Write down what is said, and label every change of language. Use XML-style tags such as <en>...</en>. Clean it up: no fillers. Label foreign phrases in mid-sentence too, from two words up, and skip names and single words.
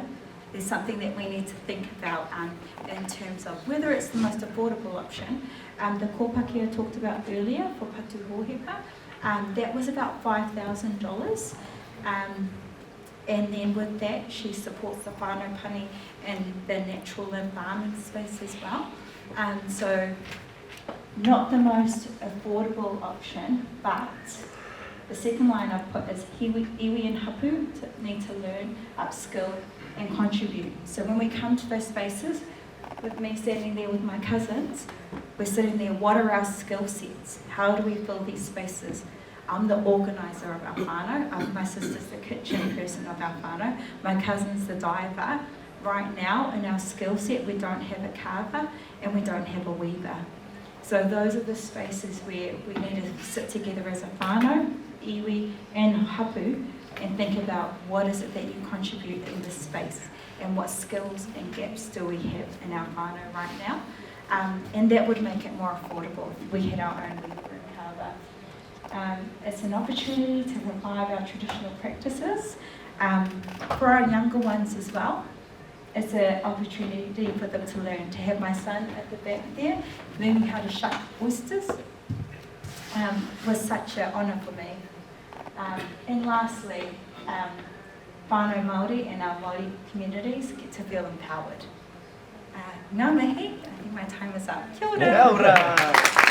<en>There's something that we need to think about in terms of whether it's the most affordable option. The kōpaki I talked about earlier for Patu Hōhepa, that was about $5,000. And then with that, she supports the</en> <mi>whānau pani</mi> <en>and the natural environment space as well. So not the most affordable option, but the second line I've put is iwi and hapu need to learn, upskill and contribute. So when we come to those spaces, with me standing there with my cousins, we're sitting there, what are our skill sets? How do we fill these spaces? I'm the organiser of our whānau, my sister's the kitchen person of our whānau, my cousin's the diver. Right now in our skill set we don't have a carver and we don't have a weaver. So those are the spaces where we need to sit together as a whānau, iwi and hapu, and think about what is it that you contribute in this space and what skills and gaps do we have in our whānau right now. And that would make it more affordable if we had our own weaver and carver. It's an opportunity to revive our traditional practices for our younger ones as well. It's an opportunity for them to learn. To have my son at the back there learning how to shuck oysters was such an honour for me. And lastly,</en> <mi>whānau Māori</mi> <en>and our Māori communities get to feel empowered.</en> <mi>Ngā mihi,</mi> <en>I think my</en> <mi>Kia ora. Kia ora.</mi>